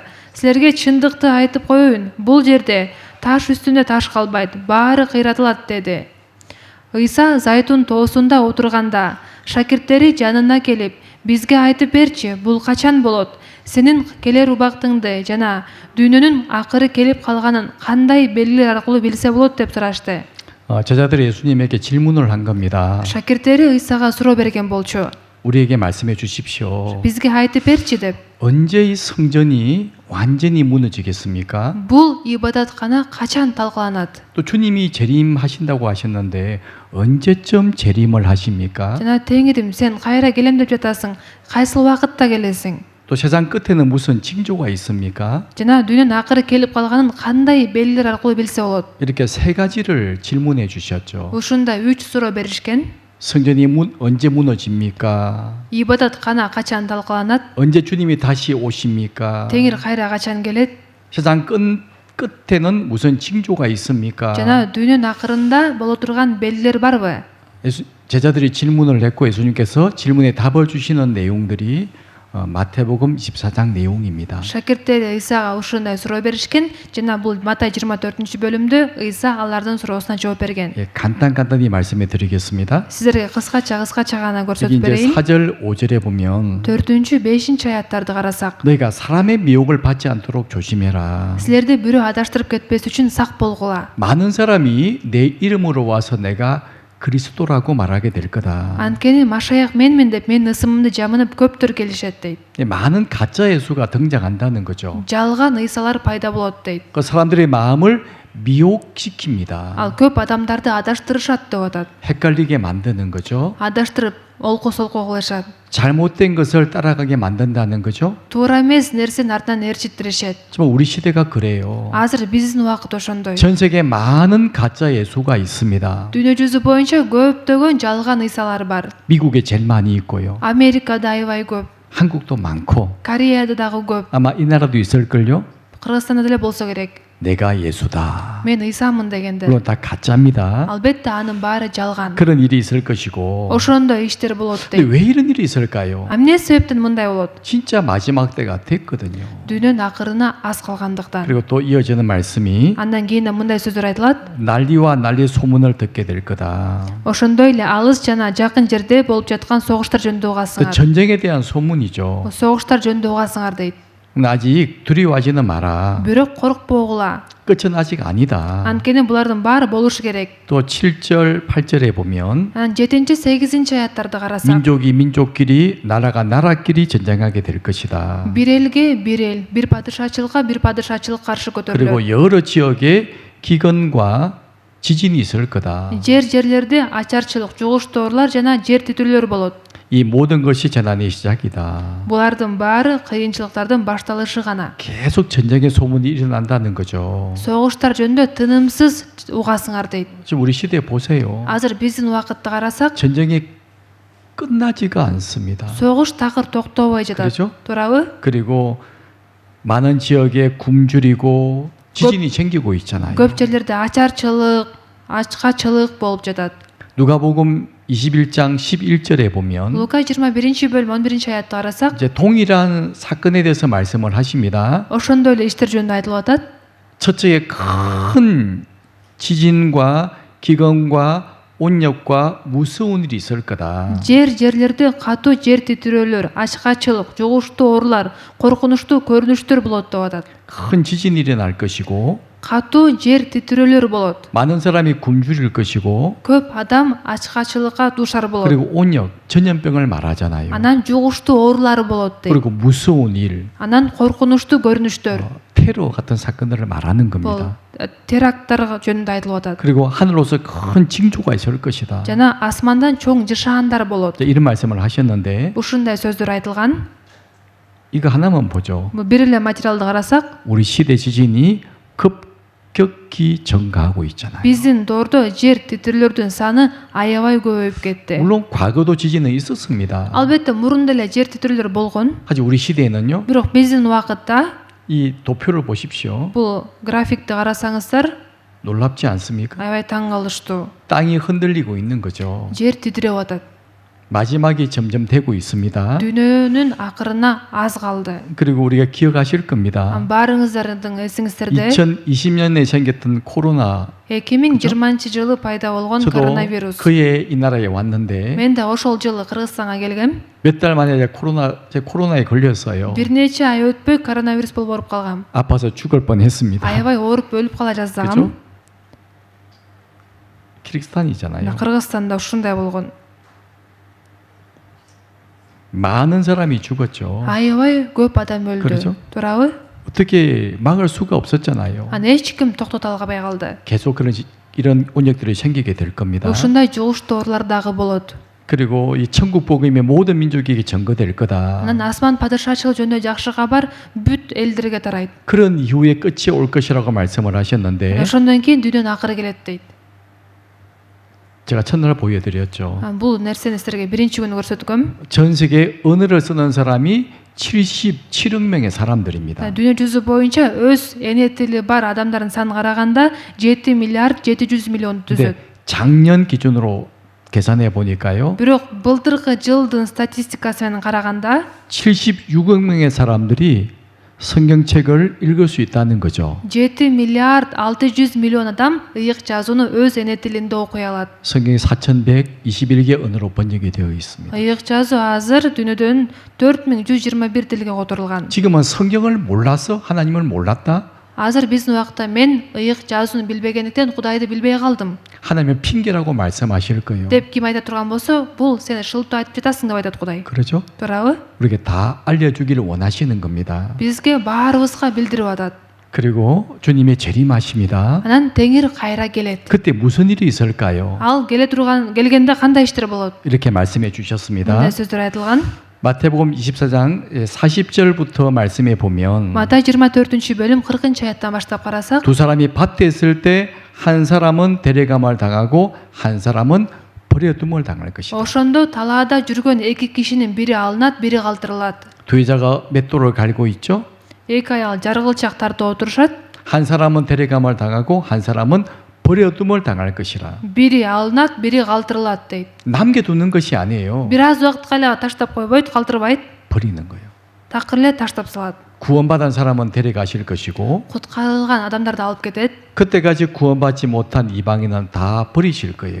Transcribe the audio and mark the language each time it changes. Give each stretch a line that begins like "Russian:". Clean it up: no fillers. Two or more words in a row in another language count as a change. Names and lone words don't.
Kyrgyz: Силерге чындыкты айтып коеюн, бул жерде таш үстүндө таш калбайт, баары кыйратылат" деди. Ыйса Зайтун тоосунда отурганда, шакирттери жанына келип: "Бизге айтып берчи, бул качан болот? Сенин келер убактыңды жана дүйнөнүн акыры келип калганын кандай белгилер аркылуу билсе болот?" деп сурашты.
Korean: 제자들이 예수님에게 질문을 한 겁니다.
Kyrgyz: Шакирттери Ыйсага суроо берген болчу.
Korean: 우리에게 말씀해 주십시오.
Kyrgyz: Бизге айтып берчи деп.
Korean: 언제 이 성전이 완전히 무너지겠습니까?
Kyrgyz: Бул ибадаткана качан талкаланат?
Korean: 또 주님이 재림하신다고 하셨는데 언제쯤 재림을 하십니까?
Kyrgyz: Жана Теңирим, сен кайра келем деп жатасың. Кайсыл убакытта келесиң?
Korean: 또 세상 끝에는 무슨 징조가 있습니까?
Kyrgyz: Жана дүйнөнүн акыры келип калганын кандай белгилер аркылуу билсе болот?
Korean: 이렇게 세 가지를 질문해 주셨죠.
Kyrgyz: Ушундай 3 суроо беришкен.
Korean: 성전이 언제 무너집니까?
Kyrgyz: Ибадаткана качан талкаланат?
Korean: 언제 주님이 다시 오십니까?
Kyrgyz: Теңир кайра качан келет?
Korean: 세상 끝에는 무슨 징조가 있습니까?
Kyrgyz: Жана дүйнөнүн акырында боло турган белгилер барбы?
Korean: 제자들이 질문을 했고 예수님께서 질문에 답을 주시는 내용들이 마태복음 24장 내용입니다.
Kyrgyz: Шакирттери Ыйсага ушундай суроо беришкен жана бул Матай 24-бөлүмдө Ыйса алардын суроосуна жооп берген.
Korean: 예, 간단히 말씀해 드리겠습니다.
Kyrgyz: Сиздерге кыскача гана
Korean: 여기
Kyrgyz: көрсөтүп
Korean: 이제
Kyrgyz: берейин.
Korean: 4절 5절에 보면
Kyrgyz: 4-5-аяттарды карасак,
Korean: 너희가 사람의 미혹을 받지 않도록 조심해라.
Kyrgyz: силерди бирөө адаштырып кетпес үчүн сак болгула.
Korean: 많은 사람이 내 이름으로 와서 내가 그리스도라고 말하게 될 거다.
Kyrgyz: Анткени Машаяк менмин деп менин ысымымды жамынып көптөр келишет дейт.
Korean: 예, 많은 가짜 예수가 등장한다는 거죠.
Kyrgyz: Жалган ыйсалар пайда болот дейт.
Korean: 그 사람들의 마음을 미혹시킵니다.
Kyrgyz: Ал көп адамдарды адаштырышат деп атат.
Korean: 헷갈리게 만드는 거죠.
Kyrgyz: Адаштырып, олко-солко кылышат.
Korean: 잘못된 것을 따라가게 만든다는 거죠.
Kyrgyz: Туура эмес нерсени артынан ээрчиттиришет.
Korean: 정말 우리 시대가 그래요.
Kyrgyz: Азыр биздин убакыт ошондой.
Korean: 전 세계에 많은 가짜 예수가 있습니다.
Kyrgyz: Дүйнө жүзү боюнча көптөгөн жалган ыйсалар бар.
Korean: 미국에 제일 많이 있고요.
Kyrgyz: Америкада аябай көп.
Korean: 한국도 많고
Kyrgyz: Кореяда дагы көп,
Korean: 아마 이 나라도 있을걸요.
Kyrgyz: Кыргызстанда деле болсо керек.
Korean: 내가 예수다.
Kyrgyz: Мен Исамын дегендер.
Korean: 물론 다 가짜입니다.
Kyrgyz: Албетте анын баары жалган.
Korean: 그런 일이 있을 것이고.
Kyrgyz: Ошондой иштер болот
Korean: 근데
Kyrgyz: дейт.
Korean: 왜 이런 일이 있을까요?
Kyrgyz: Эмне себептен мындай болот?
Korean: 진짜 마지막 때가 됐거든요.
Kyrgyz: Дүйнөнүн акырына аз калгандыктан.
Korean: 그리고 또 이어지는 말씀이
Kyrgyz: Андан кийин мындай сөздөр айтылат.
Korean: 난리와 난리 소문을 듣게 될 거다.
Kyrgyz: Ошондой эле алыс жана жакын жерде болуп жаткан согуштар жөнүндө
Korean: 그
Kyrgyz: угасыңар.
Korean: 전쟁에 대한 소문이죠.
Kyrgyz: Согуштар жөнүндө угасыңар дейт.
Korean: 근데 아직 두려워하지는 마라.
Kyrgyz: Бирок коркпогула.
Korean: 끝은 아직 아니다.
Kyrgyz: Анткени булардын баары болушу керек.
Korean: 또 7절, 8절에 보면
Kyrgyz: Анан 7-8 аяттарды карасак,
Korean: 민족이 민족끼리 나라가 나라끼리 전쟁하게 될 것이다.
Kyrgyz: бир элге бир эл, бир падышачылыкка бир падышачылык каршы көтөрүлөт.
Korean: 그리고 여러 지역에 기근과 지진이 있을 거다.
Kyrgyz: Жерлерде ачарчылык, жугуштоорлар жана жер титирөөлөр болот.
Korean: 이 모든 것이 재난의 시작이다.
Kyrgyz: Булардын баары кыйынчылыктардын башталышы гана.
Korean: 계속 전쟁의 소문이 일어난다는 거죠.
Kyrgyz: Согуштар жөнүндө тынымсыз угасыңар дейт.
Korean: 지금 우리 시대 보세요.
Kyrgyz: Азыр биздин убакытты карасак,
Korean: 전쟁이 끝나지가 않습니다.
Kyrgyz: согуш такыр токтобой жатат.
Korean: 그렇죠?
Kyrgyz: Туурабы?
Korean: 그리고 많은 지역에 굶주리고 지진이 생기고 있잖아요.
Kyrgyz: Көп жерлерде ачарчылык, ачкачылык болуп жатат.
Korean: 누가복음 21장 11절에 보면
Kyrgyz: Лука 21-бөлүм 11-аятты карасак,
Korean: 이제 동일한 사건에 대해서 말씀을 하십니다.
Kyrgyz: ошондой эле иштер жөнүндө айтылып атат.
Korean: 첫째에 큰 지진과 기근과 온역과 무서운 일이 있을 거다.
Kyrgyz: Жерлерде катуу жер титирөөлөр, ачкачылык, жугуштоорлар, коркунучтуу көрүнүштөр болот деп атат.
Korean: 큰 지진이 일어날 것이고
Kyrgyz: Катуу жер титирөөлөр болот.
Korean: 많은 사람이 굶주릴 것이고
Kyrgyz: Көп адам ачкачылыкка дуушар болот.
Korean: 그리고 온역, 전염병을 말하잖아요.
Kyrgyz: Анан жугуштуу оорулары болот дейт.
Korean: 그리고 무서운 일,
Kyrgyz: Анан коркунучтуу көрүнүштөр.
Korean: 테러 같은 사건들을 말하는
Kyrgyz: Бул
Korean: 겁니다.
Kyrgyz: теракттар жөнүндө айтылып атат.
Korean: 그리고 하늘로서 큰 징조가 있을 것이다.
Kyrgyz: Жана асмандан чоң жышаандар болот.
Korean: 이런 말씀을 하셨는데
Kyrgyz: Ушундай сөздөр айтылган.
Korean: 이거 하나만 보죠.
Kyrgyz: Бир эле материалды карасак,
Korean: 우리 시대 지진이 급격히 증가하고 있잖아요.
Kyrgyz: биздин доордо жер титирлөрдүн саны аябай көбөйүп кетти.
Korean: 물론 과거도 지진은 있었습니다.
Kyrgyz: Албетте мурун деле жер титирлөр болгон.
Korean: 하지만 우리 시대에는요.
Kyrgyz: Бирок биздин убакытта
Korean: 이 도표를 보십시오.
Kyrgyz: бул графикти карасаңыздар
Korean: 놀랍지 않습니까?
Kyrgyz: аябай таң калыштуу.
Korean: 땅이 흔들리고 있는 거죠.
Kyrgyz: Жер титиреп атат.
Korean: 마지막이 점점 되고 있습니다.
Kyrgyz: Дүйнөнүн акырына аз калды.
Korean: 그리고 우리가 기억하실 겁니다.
Kyrgyz: Баарыңыздардын эсиңиздерде
Korean: 2020년에 생겼던 코로나
Kyrgyz: 2020-жылы пайда болгон
Korean: 저도
Kyrgyz: коронавирус.
Korean: 그해 이 나라에 왔는데
Kyrgyz: Мен да ошол жылы Кыргызстанга келгем.
Korean: 몇 달 만에 제가 코로나에 걸렸어요.
Kyrgyz: Бир нече ай өтпөй коронавирус болуп калгам.
Korean: 아파서 죽을 뻔했습니다.
Kyrgyz: Аябай ооруп өлүп кала жаздагам.
Korean: 그렇죠? 키르기스탄이잖아요.
Kyrgyz: Кыргызстанда ушундай болгон.
Korean: 많은 사람이 죽었죠.
Kyrgyz: Аябай көп адам өлдү.
Korean: 그렇죠?
Kyrgyz: Туурабы?
Korean: 어떻게 막을 수가 없었잖아요.
Kyrgyz: Аны эч ким токтото албай калды.
Korean: 계속 이런 온역들이 생기게 될 겁니다.
Kyrgyz: Ушундай жугуштоорлар дагы болот.
Korean: 그리고 이 천국 복음이 모든 민족에게 전거될 거다.
Kyrgyz: Анан асман падышачылык жөнүндө жакшы кабар бүт элдерге тарайт.
Korean: 그런 이후에 끝이 올 것이라고 말씀을 하셨는데
Kyrgyz: Ошондон кийин дүйнөнүн акыры келет дейт.
Korean: 제가 첫날 보여드렸죠.
Kyrgyz: Бул нерсени силерге биринчи күнү көрсөткөм.
Korean: 전 세계 언어를 쓰는 사람이 77억 명의 사람들입니다.
Kyrgyz: Дүйнө жүзү боюнча өз эне тили бар адамдардын санын караганда 7 миллиард 700 миллион түзөт.
Korean: 근데 작년 기준으로 계산해 보니까요.
Kyrgyz: Бирок былтыркы жылдын статистикасы менен караганда
Korean: 76억 명의 사람들이 성경책을 읽을 수 있다는 거죠.
Kyrgyz: 7 миллиард 600 миллион адам ыйык жазууну өз эне тилинде окуй алат.
Korean: 성경이 4121개 언어로 번역이 되어 있습니다.
Kyrgyz: Ыйык жазуу азыр дүйнөдөн 4121 тилге которулган.
Korean: 지금은 성경을 몰라서 하나님을 몰랐다?
Kyrgyz: Азыр биздин убакытта мен ыйык жазууну билбегендиктен Кудайды билбей калдым
Korean: 하나님은 핑계라고 말씀하실 거예요.
Kyrgyz: деп ким айта турган болсо, бул сен шылтоо айтып жатасың деп айтат Кудай.
Korean: 그렇죠?
Kyrgyz: Туурабы?
Korean: 우리에게 다 알려주기를 원하시는 겁니다.
Kyrgyz: Бизге баарыбызга билдирип атат.
Korean: 그리고 주님의 재림하십니다.
Kyrgyz: Анан Теңир кайра келет.
Korean: 그때 무슨 일이 있을까요?
Kyrgyz: Ал келгенде кандай иштер болот?
Korean: 이렇게 말씀해 주셨습니다.
Kyrgyz: Мындай сөздөр айтылган.
Korean: 마태복음 24장 40절부터 말씀해 보면
Kyrgyz: Матай 24-бөлүм 40-аяттан баштап карасак,
Korean: 두 사람이 밭에 있을 때 한 사람은 데려감을 당하고 한 사람은 버려둠을 당할 것이다.
Kyrgyz: ошондо талаада жүргөн эки кишинин бири алынат, бири калтырылат.
Korean: 두 여자가 맷돌을 갈고 있죠.
Kyrgyz: Эки аял жаргылчак тартып отурушат.
Korean: 한 사람은 데려감을 당하고 한 사람은 버려둠을 당할 것이라.
Kyrgyz: Бири алынат, бири калтырылат дейт.
Korean: 남겨두는 것이 아니에요.
Kyrgyz: Бир аз убакытка эле таштап койбойт, калтырбайт.
Korean: 버리는 거예요.
Kyrgyz: Такыр эле таштап салат.
Korean: 구원받은 사람은 데려가실 것이고
Kyrgyz: Куткарылган адамдарды алып кетет.
Korean: 그때까지 구원받지 못한 이방인은 다 버리실 거예요.